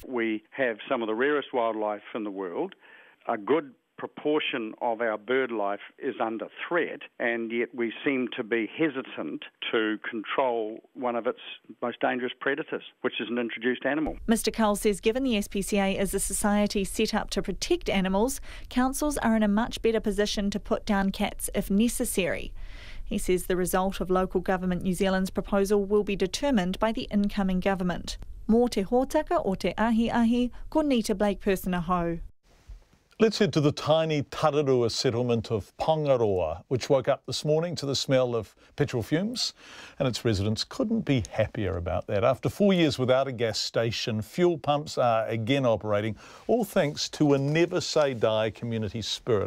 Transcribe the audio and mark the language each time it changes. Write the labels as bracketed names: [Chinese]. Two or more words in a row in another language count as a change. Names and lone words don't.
[English] We have some of the rarest wildlife in the world. A good proportion of our bird life is under threat, and yet we seem to be hesitant to control one of its most dangerous predators, which is an introduced animal. Mr Cull says given the SPCA is a society set up to protect animals, councils are in a much better position to put down cats if necessary. He says the result of Local Government New Zealand's proposal will be determined by the incoming government. [Māori] Mō te hōtaka o te ahi, ko Nita Blake Persona Ho. [English] Let's head to the tiny Tararua settlement of Pongaroa, which woke up this morning to the smell of petrol fumes, and its residents couldn't be happier about that. After 4 years without a gas station, fuel pumps are again operating, all thanks to a never say die community spirit.